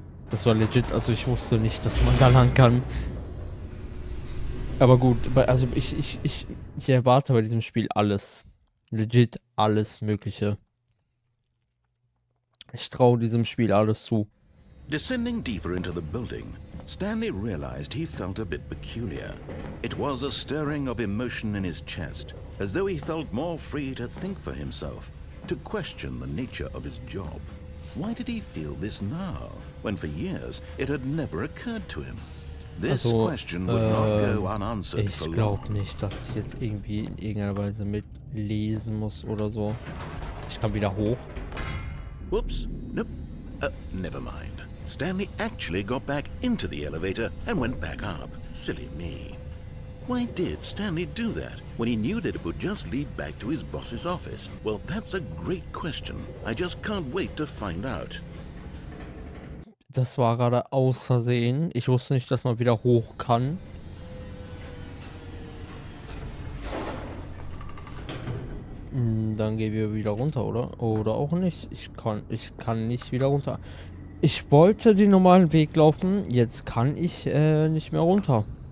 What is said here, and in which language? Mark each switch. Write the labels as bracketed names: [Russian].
[German] Das war legit, also ich wusste nicht, dass man da lang kann. Aber gut, also ich erwarte bei diesem Spiel alles. Legit alles Mögliche. Ich traue diesem Spiel alles zu. [English] Descending deeper into the building, Stanley realized he felt a bit peculiar. It was a stirring of emotion in his chest, as though he felt more free to think for himself, to question the nature of his job. Why did he feel this now, when for years it had never occurred to him? This question would not go unanswered for [German] Ich glaube nicht, dass ich jetzt irgendwie in irgendeiner Weise mitlesen muss oder so. Ich kann wieder hoch. [English] Whoops. Nope. Never mind. Stanley actually got back into the elevator and went back up. Silly me. Why did Stanley do that when he knew that it would just lead back to his boss's office? Well, that's a great question. I just can't wait to find out. [German] Das war gerade aus Versehen. Ich wusste nicht, dass man wieder hoch kann. Dann gehen wir wieder runter, oder? Oder auch nicht. Ich kann nicht wieder runter. Ich wollte den normalen Weg laufen. Jetzt kann ich nicht mehr runter.